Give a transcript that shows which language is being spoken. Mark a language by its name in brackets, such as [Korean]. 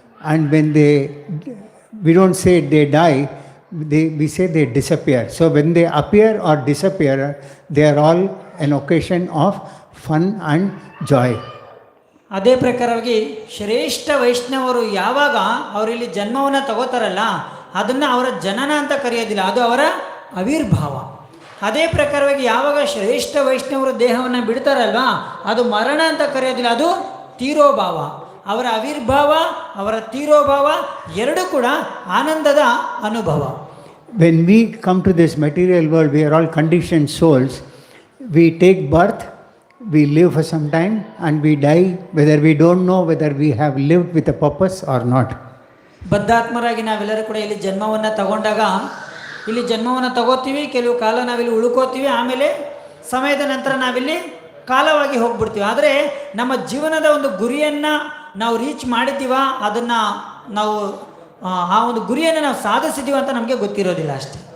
[English] And when we don't say they die, we say they disappear. So when they appear or disappear, they are all an occasion of fun and joy. [Kannada] ಅದೇ ಪ್ರಕಾರವಾಗಿ ಶ್ರೇಷ್ಠ ವೈಷ್ಣವರು ಯಾವಾಗ ಅವರಲ್ಲಿ ಜನ್ಮವನ್ನು ತಗೋತಾರಲ್ಲ ಅದನ್ನು ಅವರ ಜನನ ಅಂತ ಕರೆಯೋದಿಲ್ಲ, ಅದು ಅವರ ಆವಿರ್ಭಾವ. ಅದೇ ಪ್ರಕಾರವಾಗಿ ಯಾವಾಗ ಶ್ರೇಷ್ಠ ವೈಷ್ಣವರು ದೇಹವನ್ನು ಬಿಡ್ತಾರಲ್ವಾ ಅದು ಮರಣ ಅಂತ ಕರೆಯೋದಿಲ್ಲ, ಅದು ತೀರೋಭಾವ. ಅವರ ಆವಿರ್ಭಾವ ಅವರ ತೀರೋಭಾವ ಎರಡೂ ಕೂಡ ಆನಂದದ ಅನುಭವ. [English] When we come to this material world, we are all conditioned souls. We take birth, we live for some time, and we die, whether we don't know whether we have lived with a purpose or not. [Kannada] ಬದ್ಧಾತ್ಮರಾಗಿ ನಾವೆಲ್ಲರೂ ಕೂಡ ಇಲ್ಲಿ ಜನ್ಮವನ್ನು ತಗೊಂಡಾಗ ಇಲ್ಲಿ ಜನ್ಮವನ್ನು ತಗೋತೀವಿ, ಕೆಲವು ಕಾಲ ನಾವಿಲ್ಲಿ ಉಳ್ಕೋತೀವಿ, ಆಮೇಲೆ ಸಮಯದ ನಂತರ ನಾವಿಲ್ಲಿ ಕಾಲವಾಗಿ ಹೋಗ್ಬಿಡ್ತೀವಿ. ಆದರೆ ನಮ್ಮ ಜೀವನದ ಒಂದು ಗುರಿಯನ್ನು ನಾವು ರೀಚ್ ಮಾಡಿದ್ದೀವ, ಅದನ್ನು ನಾವು ಆ ಒಂದು ಗುರಿಯನ್ನು ನಾವು ಸಾಧಿಸಿದ್ದೀವ ಅಂತ ನಮಗೆ ಗೊತ್ತಿರೋದಿಲ್ಲ ಅಷ್ಟೇ.